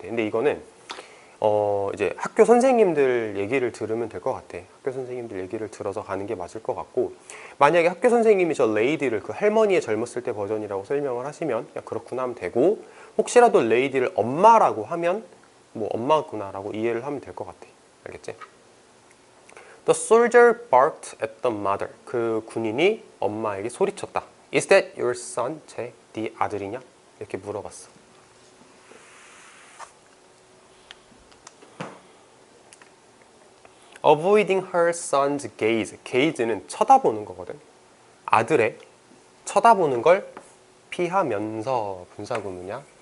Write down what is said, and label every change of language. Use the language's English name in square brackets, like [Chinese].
[Korean] 근데 이거는 이제 학교 선생님들 얘기를 들으면 될 것 같아. 학교 선생님들 얘기를 들어서 가는 게 맞을 것 같고, 만약에 학교 선생님이 저 레이디를 그 할머니의 젊었을 때 버전이라고 설명을 하시면 그냥 그렇구나 하면 되고, 혹시라도 레이디를 엄마라고 하면 뭐 엄마구나 라고 이해를 하면 될 것 같아. 알겠지? [English] The soldier barked at the mother. [Korean] 그 군인이 엄마에게 소리쳤다. [English] Is that your son? [Korean] 쟤 네 아들이냐? 이렇게 물어봤어. [English] Avoiding her son's gaze. [Korean] gaze는 쳐다보는 거거든. 아들의 쳐다보는 걸 피하면서 분사구문이야.